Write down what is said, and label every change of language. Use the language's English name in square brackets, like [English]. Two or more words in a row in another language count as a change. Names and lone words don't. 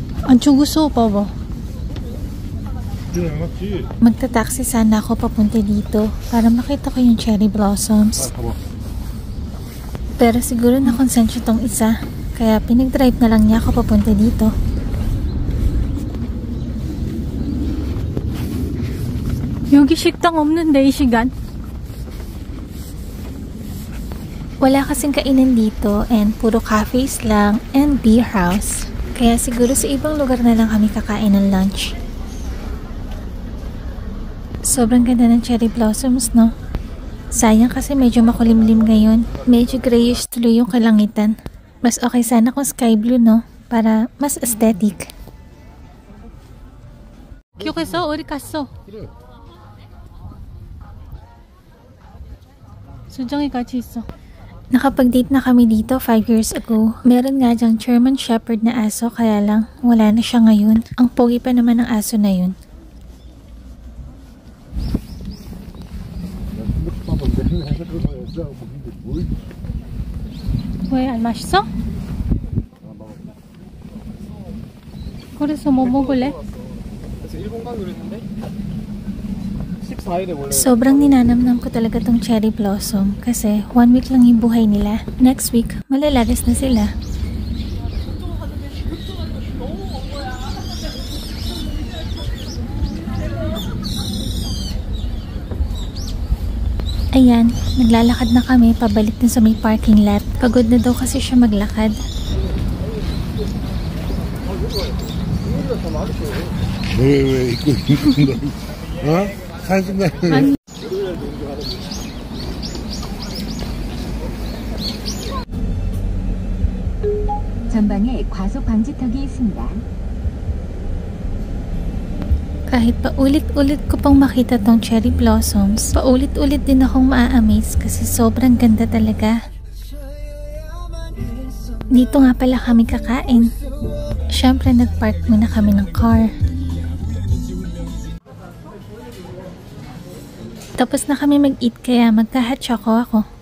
[Filipino] Ancho gusto pa ba? Hindi na 맞지? Magta-taxi sana ako papunta dito para makita ko yung [English] cherry blossoms. [Korean] 봐봐. [Filipino] Pero siguro nakonsensya tong isa. Kaya pinag-drive na lang niya ako papunta dito. [Korean] 여기 식당 없는데 이 시간? [Filipino] Wala kasing kainan dito and puro cafes lang and [English] beer house. [Filipino] Kaya siguro sa ibang lugar na lang kami kakain ng lunch. Sobrang ganda ng [English] cherry blossoms, [Filipino] no? Sayang kasi medyo makulimlim ngayon. Medyo grayish tuloy yung kalangitan. Mas okay sana kung [English] sky blue, [Filipino] no? Para mas aesthetic. [Korean] 기억했어? 어디 갔어? 그래. 수정이 같이 있어. [Filipino] Nakapag-date na kami dito 5 years ago. Meron nga dyang [English] German Shepherd [Filipino] na aso, kaya lang wala na siya ngayon. Ang pogi pa naman ng aso na yun. [Korean] 왜 안 맛있어? 그래서 뭐 먹을래? 그래서 일본 가기로 했는데 14일에 원래 [Filipino] Sobrang ninanamnam ko talaga tong [English] cherry blossom [Filipino] kasi 1 week lang yung buhay nila. Next week, malalagas na sila. Ayan, naglalakad na kami pabalik din sa may [English] parking lot. [Filipino] Pagod na daw kasi siya maglakad. [Korean] 왜 입고 있는 거? 어? 사진관. 전방에 과속 방지턱이 있습니다. [Filipino] Kahit paulit-ulit ko pang makita tong [English] cherry blossoms, [Filipino] paulit-ulit din akong maa-amaze kasi sobrang ganda talaga. Dito nga pala kami kakain. Siyempre nagpark muna kami ng car. Tapos na kami mag-eat kaya magka- [English] hot choco [Filipino] ako.